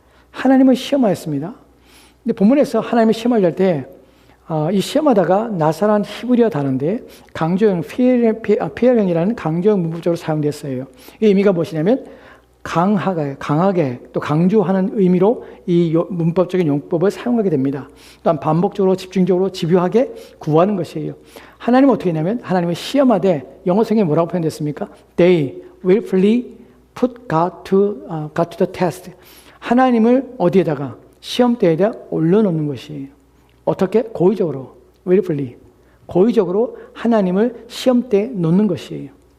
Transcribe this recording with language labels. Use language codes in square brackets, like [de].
[ko] 하나님을 시험하였습니다. 근데 본문에서 하나님을 시험할 때 이 시험하다가 나사란 히브리어 단어인데 강조형 피엘형이라는 강조형 문법적으로 사용됐어요. 이 의미가 무엇이냐면 강하게 또 강조하는 의미로 이 문법적인 용법을 사용하게 됩니다. 또한 반복적으로 집중적으로 집요하게 구하는 것이에요. 하나님은 어떻게 했냐면 하나님을 시험하되 영어성에 뭐라고 표현됐습니까? [en] They willfully put God to the test. [ko] 하나님을 어디에다가 시험대에다 올려놓는 것이에요. 어떻게? 고의적으로, willfully, 고의적으로 하나님을 시험대에 놓는 것이에요.